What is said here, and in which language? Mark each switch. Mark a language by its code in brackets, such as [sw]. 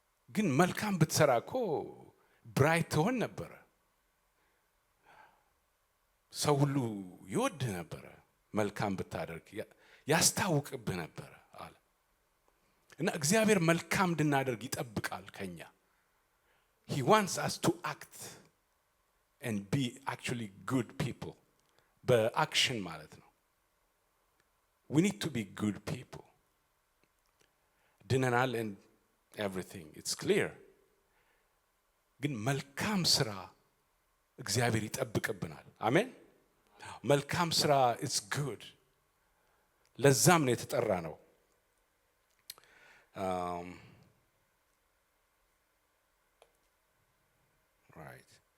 [am] ግን መልካም ብትሰራ እኮ ብራይት ትሆን ነበረ። ሰው ሁሉ ይወድህ ነበረ። መልካም ብታደርግ ያስታውቅብህ ነበረ አለ። እና እግዚአብሔር መልካም እንድናደርግ ይጠብቃል ከኛ። [en] He wants us to act and be actually good people። [am] በአክሽን ማለት ነው። [en] we need to be good people. [am] ድነናል [en] and everything, it's clear. [am] ግን መልካም ስራ እግዚአብሔር ይጠብቅብናል። አሜን። መልካም ስራ [en] it's good. [am] ለዛም ነው የተጠራ ነው። [en] right.